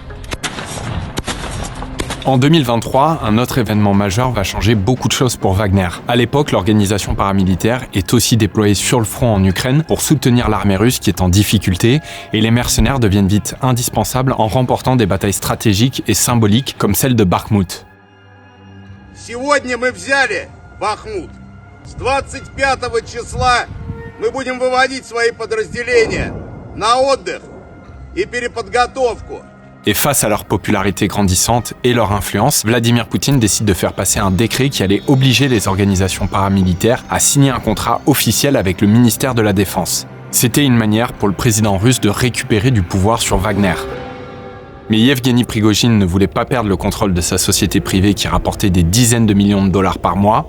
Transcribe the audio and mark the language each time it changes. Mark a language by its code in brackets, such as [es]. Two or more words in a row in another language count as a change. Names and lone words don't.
[fr] En 2023, un autre événement majeur va changer beaucoup de choses pour Wagner. À l'époque, l'organisation paramilitaire est aussi déployée sur le front en Ukraine pour soutenir l'armée russe qui est en difficulté, et les mercenaires deviennent vite indispensables en remportant des batailles stratégiques et symboliques comme celle de Bakhmout. [ru] Сегодня мы взяли Бахмут. С 25 числа мы будем выводить свои подразделения на отдых и переподготовку. [fr] Et face à leur popularité grandissante et leur influence, Vladimir Poutine décide de faire passer un décret qui allait obliger les organisations paramilitaires à signer un contrat officiel avec le ministère de la Défense. C'était une manière pour le président russe de récupérer du pouvoir sur Wagner. Mais Yevgeny Prigojine ne voulait pas perdre le contrôle de sa société privée qui rapportait des dizaines de millions de dollars par mois.